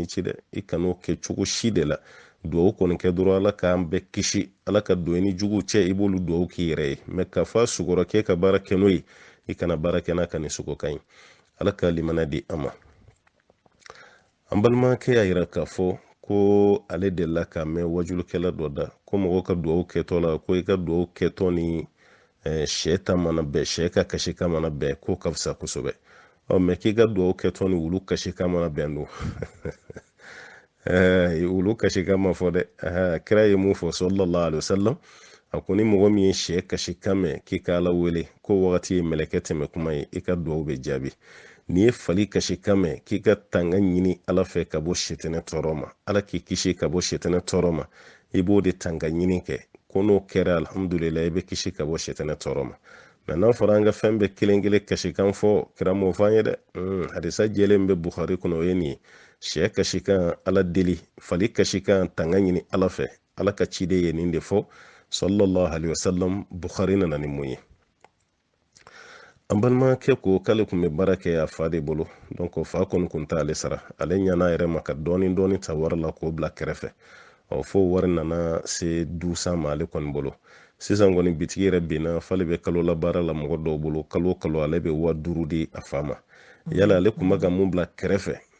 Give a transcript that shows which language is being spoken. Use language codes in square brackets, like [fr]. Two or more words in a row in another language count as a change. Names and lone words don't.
[bm] ci dɛ i kan'o kɛ cogo si de la duwawu kɔni kɛ dɔrɔn ala k'an bɛɛ kisi ala ka don i ni juguw cɛ i b'olu duwawu k'i yɛrɛ ye mɛ k'a fɔ a sugɔrɔ k'e ka baara kɛ n'o ye i kana baara kɛ n'a ka nin sogo ka ɲi ala ka limana di an ma an balimakɛ y'a yira k'a fɔ ko ale delila ka mɛn wajulukɛla dɔ da ko mɔgɔw ka duwawu kɛtɔ la ko i ka duwawu kɛtɔ ni sɛ ta mana bɛn sɛ ka kasi ka mana bɛn ko ka fisa kosɛbɛ mɛ k'i ka duwawu kɛtɔ ni wulu kasi ka mana bɛn don wulu kasi ka ma fɔ dɛ kira ye mun fɔ [ar] صلى الله عليه وسلم [bm] a ko ni mɔgɔ min ye sɛ kasi kan mɛn k'i ka ala wele ko wagati ye mɛlɛkɛ tɛmɛ kuma ye i ka duwawu bɛ jaabi n'i ye fali kasi kan mɛn k'i ka tanga ɲini ala fɛ ka bɔ sitɛnɛ tɔɔrɔ ma ala k'i kisi ka bɔ sitɛnɛ tɔɔrɔ ma i b'o de tanga ɲini kɛ ko n'o kɛra alhamdulillah i bɛ kisi ka bɔ sitɛnɛ tɔɔrɔ ma mɛ n'a fɔra an ka fɛn bɛɛ kelen kelen kasi kan fɔ kira m'o fɔ an ye dɛ hadisa jɛlen bɛ bukhari kɔnɔ o ye nin ye sɛ kasi kan ala deli fali kasi kan tanga ɲini ala fɛ ala ka ciden ye nin de fɔ [ar] صلى الله عليه وسلم [bm] bukhari nana ni mun ye an balimakɛ ko k'ale kun bɛ baara kɛ a fa de bolo donc fa kɔni kun t'ale sara ale ɲana yɛrɛ ma ka dɔɔni dɔɔni ta wari la k'o bila kɛrɛfɛ fo wari nana se dusan ma ale kɔni bolo sisan kɔni bitigi yɛrɛ binna f'ale bɛ kalo la baara la mɔgɔ dɔw bolo kalo kalo ale bɛ 5,000 di a fa ma yala ale kun bɛ ka mun bila kɛrɛfɛ